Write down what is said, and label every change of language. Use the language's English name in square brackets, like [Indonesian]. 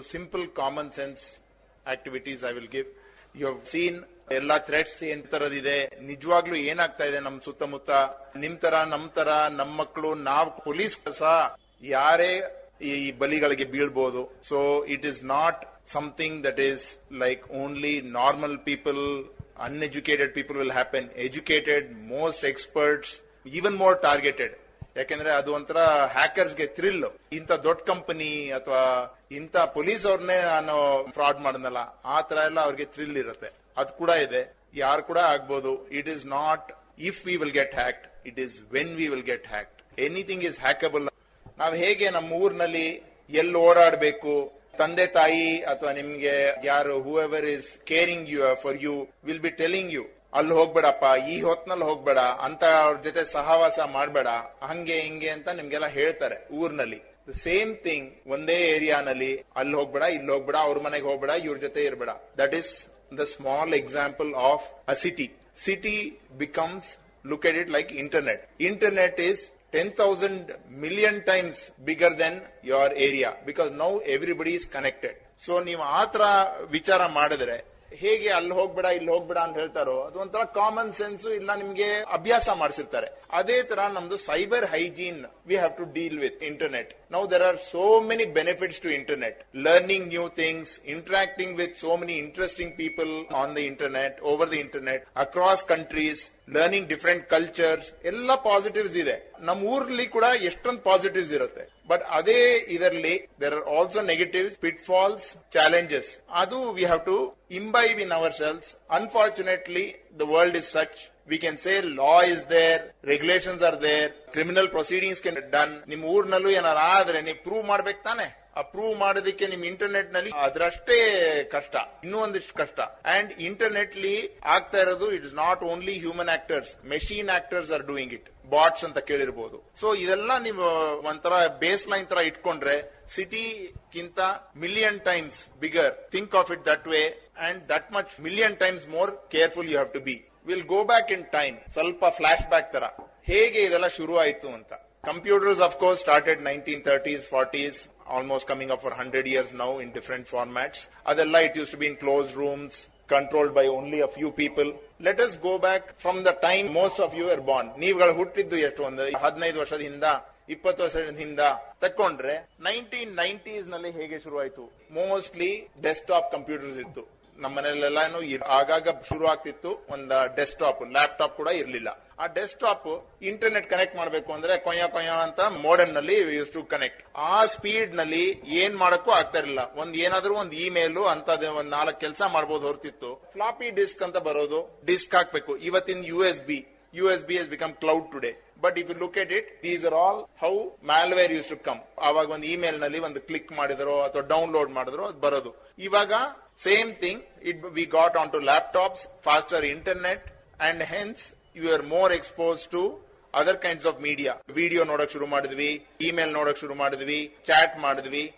[English] Simple common sense activities I will give. You have seen ಎಲ್ಲಾ threats [Kannada] ಏನ್ ತರದಿದೆ, ನಿಜವಾಗ್ಲೂ ಏನಾಗ್ತಾ ಇದೆ ನಮ್ ಸುತ್ತಮುತ್ತ. ನಿಮ್ ತರ ನಮ್ ತರ ನಮ್ ಮಕ್ಕಳು ನಾವು ಪೊಲೀಸ್ ಸಹ ಯಾರೇ ಈ ಬಲಿಗಳಿಗೆ ಬೀಳ್ಬಹುದು. [English] So it is not something that is like only normal people, uneducated people will happen. Educated, most experts, even more targeted. [Kannada] ಯಾಕೆಂದ್ರೆ ಅದು ಒಂಥರ ಹ್ಯಾಕರ್ಸ್ಗೆ ಥ್ರಿಲ್. ಇಂಥ ದೊಡ್ಡ ಕಂಪನಿ ಅಥವಾ ಇಂಥ ಪೊಲೀಸ್ ಅವ್ರನ್ನೇ ನಾನು ಫ್ರಾಡ್ ಮಾಡನಲ್ಲ, ಆ ತರ ಎಲ್ಲ ಅವ್ರಿಗೆ ಥ್ರಿಲ್ ಇರುತ್ತೆ. ಅದು ಕೂಡ ಇದೆ, ಯಾರು ಕೂಡ ಆಗ್ಬೋದು. [English] It is not if we will get hacked, it is when we will get hacked. Anything is hackable. [Kannada] ನಾವ್ ಹೇಗೆ ನಮ್ಮ ಊರಿನಲ್ಲಿ ಎಲ್ಲಿ ಓಡಾಡಬೇಕು, ತಂದೆ ತಾಯಿ ಅಥವಾ ನಿಮ್ಗೆ ಯಾರು [English] whoever is caring you for you will be telling you, [Kannada] ಅಲ್ಲಿ ಹೋಗ್ಬೇಡಪ್ಪ, ಈ ಹೊತ್ನಲ್ಲಿ ಹೋಗ್ಬೇಡ, ಅಂತ ಅವ್ರ ಜೊತೆ ಸಹವಾಸ ಮಾಡಬೇಡ, ಹಂಗೆ ಹಿಂಗೆ ಅಂತ ನಿಮ್ಗೆಲ್ಲ ಹೇಳ್ತಾರೆ ಊರ್ನಲ್ಲಿ. [English] the same thing [Kannada] ಒಂದೇ ಏರಿಯಾನಲ್ಲಿ ಅಲ್ಲಿ ಹೋಗ್ಬೇಡ, ಇಲ್ಲಿ ಹೋಗ್ಬೇಡ, ಅವ್ರ ಮನೆಗೆ ಹೋಗ್ಬೇಡ, ಇವ್ರ ಜೊತೆ ಇರ್ಬೇಡ. [English] That is the small example of a city. City becomes, look at it like internet. Internet is 10,000 million times bigger than your area because now everybody is connected. [Kannada] So ನೀವು ಆತರ ವಿಚಾರ ಮಾಡಿದ್ರೆ ಹೇಗೆ ಅಲ್ಲಿ ಹೋಗ್ಬೇಡ ಇಲ್ಲಿ ಹೋಗ್ಬೇಡ ಅಂತ ಹೇಳ್ತಾರೋ ಅದು ಒಂಥರ ಕಾಮನ್ ಸೆನ್ಸ್ ಇಲ್ಲ, ನಿಮ್ಗೆ ಅಭ್ಯಾಸ ಮಾಡಿಸಿರ್ತಾರೆ. ಅದೇ ತರ ನಮ್ದು [English] Cyber hygiene we have to deal with internet. Now there are so many benefits to internet. Learning new things, interacting with so many interesting people on the internet, over the internet, across countries, learning different cultures, [Kannada] ಎಲ್ಲ positives ಇದೆ. ನಮ್ಮ ಊರ್ಲಿ ಕೂಡ ಎಷ್ಟೊಂದು positives ಇರುತ್ತೆ. But ಅದೇ ಇದರಲ್ಲಿ [English] There are also negatives, pitfalls, challenges. ಅದು we have to imbibe in ourselves. Unfortunately, the world is such. We can say law is there, regulations are there, criminal proceedings can be done. [Kannada] ನಿಮ್ ಊರ್ನಲ್ಲೂ ಏನಾರ ಆದ್ರೆ ನೀವು prove ಮಾಡ್ಬೇಕು ತಾನೆ. Approve ಮಾಡೋದಕ್ಕೆ ನಿಮ್ internet ನಲ್ಲಿ ಅದರಷ್ಟೇ ಕಷ್ಟ, ಇನ್ನೂ ಒಂದಿಷ್ಟು ಕಷ್ಟ. [English] and [Kannada] ಇಂಟರ್ನೆಟ್ಲಿ ಆಗ್ತಾ ಇರೋದು [English] It is not only human actors, machine actors are doing it. [Kannada] Bots ಅಂತ ಕೇಳಿರ್ಬೋದು. ಸೊ ಇದೆಲ್ಲ ನೀವು ಒಂಥರ ಬೇಸ್ ಲೈನ್ ತರ ಇಟ್ಕೊಂಡ್ರೆ ಸಿಟಿಗಿಂತ [English] Million times bigger. Think of it that way and that much million times more careful you have to be. We'll go back in time, [Kannada] ಸ್ವಲ್ಪ flash back ತರ ಹೇಗೆ ಇದೆಲ್ಲ ಶುರು ಆಯ್ತು ಅಂತ. [English] Computers of course started 1930s, 40s, almost coming up for 100 years now in different formats. Adella it used to be in closed rooms, controlled by only a few people. Let us go back from the time most of you were born. [Kannada] ನೀವುಗಳು ಹುಟ್ಟಿದ್ದು ಎಷ್ಟು, ಒಂದು 15 ವರ್ಷದ ಹಿಂದ, 20 ವರ್ಷದ ಹಿಂದ ತಕೊಂಡ್ರೆ 1990s ನಲ್ಲಿ ಹೇಗೆ ಶುರು ಆಯ್ತು. ಮೋಸ್ಟ್ಲಿ ಡೆಸ್ಕ್ಟಾಪ್ ಕಂಪ್ಯೂಟರ್ಸ್ ಇತ್ತು ನಮ್ಮ ಮನೆಯಲ್ಲೆಲ್ಲಾನು. ಆಗಾಗ ಶುರು ಆಗ್ತಿತ್ತು ಒಂದು ಡೆಸ್ಕ್ಟಾಪ್, ಲ್ಯಾಪ್ಟಾಪ್ ಕೂಡ ಇರಲಿಲ್ಲ. ಆ ಡೆಸ್ಕ್ಟಾಪ್ ಇಂಟರ್ನೆಟ್ ಕನೆಕ್ಟ್ ಮಾಡಬೇಕು ಅಂದ್ರೆ ಕೊಯ್ಯ ಅಂತ ಮೋಡೆಮ್ ನಲ್ಲಿ [English] Use to connect. [Kannada] ಆ ಸ್ಪೀಡ್ ನಲ್ಲಿ ಏನ್ ಮಾಡಕ್ಕೂ ಆಗ್ತಾ ಇರಲಿಲ್ಲ. ಏನಾದ್ರೂ ಒಂದು ಇಮೇಲ್ ಅಂತದೇ ಒಂದ್ 4 ಕೆಲಸ ಮಾಡಬಹುದು ಹೊರತಿತ್ತು. ಫ್ಲಾಪಿ ಡಿಸ್ಕ್ ಅಂತ ಬರೋದು, ಡಿಸ್ಕ್ ಹಾಕ್ಬೇಕು. [English] ಇವತ್ತಿನ USB has become cloud today. But if you look at it, these are all how malware used to come. [Kannada] ಆವಾಗ ಒಂದು ಇಮೇಲ್ ನಲ್ಲಿ ಒಂದು ಕ್ಲಿಕ್ ಮಾಡಿದ್ರೋ ಅಥವಾ ಡೌನ್ಲೋಡ್ ಮಾಡಿದ್ರೋ ಅದು ಬರೋದು. [English] ಇವಾಗ same thing, we got onto laptops, faster internet, and hence you are more exposed to other kinds of media. [Kannada] Video ನೋಡಕ್ ಶುರು ಮಾಡಿದ್ವಿ, ಇಮೇಲ್ ನೋಡಕ್ ಶುರು ಮಾಡಿದ್ವಿ, ಚಾಟ್ ಮಾಡಿದ್ವಿ.